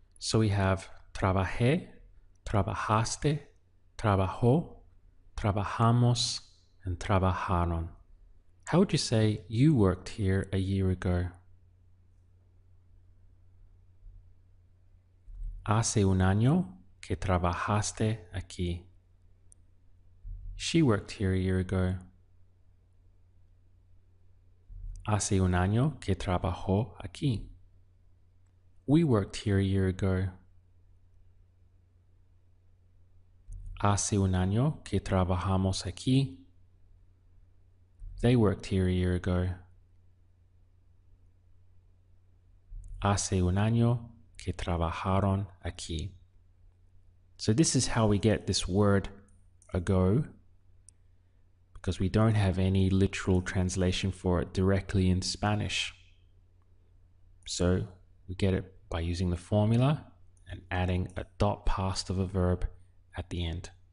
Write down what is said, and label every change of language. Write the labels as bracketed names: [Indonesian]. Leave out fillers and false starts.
[English] So we have trabajé, trabajaste, trabajó, trabajamos, and trabajaron. How would you say you worked here a year ago? [Spanish] Hace un año que trabajaste aquí. [English] She worked here a year ago. [Spanish] Hace un año que trabajó aquí. [English] We worked here a year ago. [Spanish] Hace un año que trabajamos aquí. [English] They worked here a year ago. [Spanish] Hace un año que trabajaron aquí. [English] So this is how we get this word ago, because we don't have any literal translation for it directly in Spanish. So we get it by using the formula and adding a dot past of a verb at the end.